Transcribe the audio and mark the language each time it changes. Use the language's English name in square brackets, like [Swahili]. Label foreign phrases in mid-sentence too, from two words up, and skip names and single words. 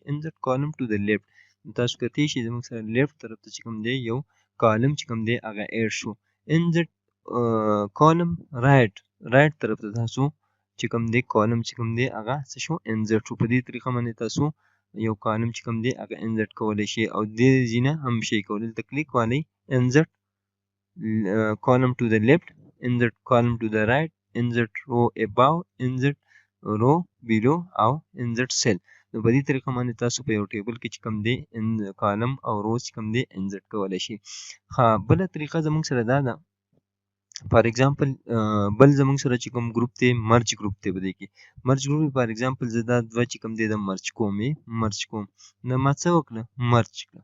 [English] insert column to the left [Pashto] تاسو کتلی شئ زموږ سره لیفت طرف ته چې کوم دی یو کالم چې کوم دی هغه ایډ شو. [English] insert column right [Pashto] طرف ته تاسو چې کوم دی کالم چې کوم دی هغه څه شو، انزټ شو. په دې طریقه باندې تاسو یو کالم چې کوم دی هغه انزټ کولی شئ او دې ځینه هم شئ کولی. دلته کلیک والی [English] انزټ column to the left, insert column to the right, insert row above, insert row below [Pashto] او [English] insert cell. [Pashto] نو په دې طریقه باندې تاسو په یو ټیبل کې چې کوم دی کالم او روز چې کوم دی انزرټ کولی شي. ها بله طریقه زموږ سره دا ده، [English] for example [Pashto] بل زموږ سره چې کوم ګروپ دی [English] merge group [Pashto] دی. په دې کې [English] merge group for example [Pashto] زه دا دوه چې کوم دی د مرج کوم نو ما څه وکړه، مرج کړه.